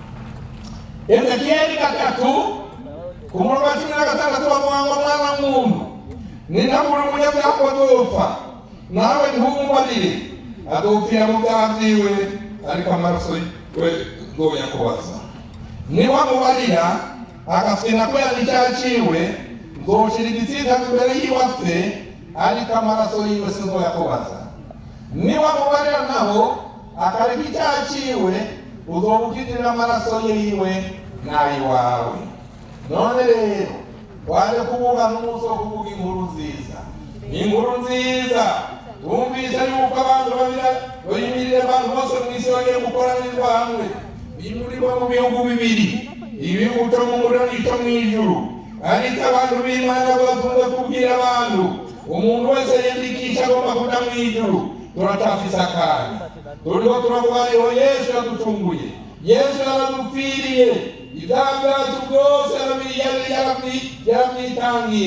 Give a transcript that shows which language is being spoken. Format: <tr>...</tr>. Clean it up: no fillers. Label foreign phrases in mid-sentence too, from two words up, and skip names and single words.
<rn>Ezekieli 3 ku murongo wa 16 bavuga ngo mwana w'umuntu ninabura umunyabyaha ko azopfa nawe ntumubarire azopfira mu byaha byiwe ariko amaraso we nzoyakubaza niwamubarira agafina ko yari icyaha ciwe nzoshira igitsitazo imbere yiwe apfe ariko amaraso yiwe sinzoyakubaza niwamubarira naho akareka icyaha ciwe uzoba ukigirira amaraso yiwe n'ayiwawe. None rero waje kuvuga n'umunsi wo kuvuga inkuru nziza. Inkuru nziza wumvise yuko abantu bayimirire abantu bose mu isi bagiye gukoranyirizwa hamwe bimurirwa mu bihugu bibiri, ibihugu cyo mu muriro n'icyo mu ijuru. Ariko abantu b'Imana bakunze kubwira abantu umuntu wese yandikisha agomba kuja mu ijuru. Turacafise akanya turiho turavuga ngo Yesu yaducunguye, Yesu yaradupfiriye, ibyaha byacu byose yarabyitangiye.</rn>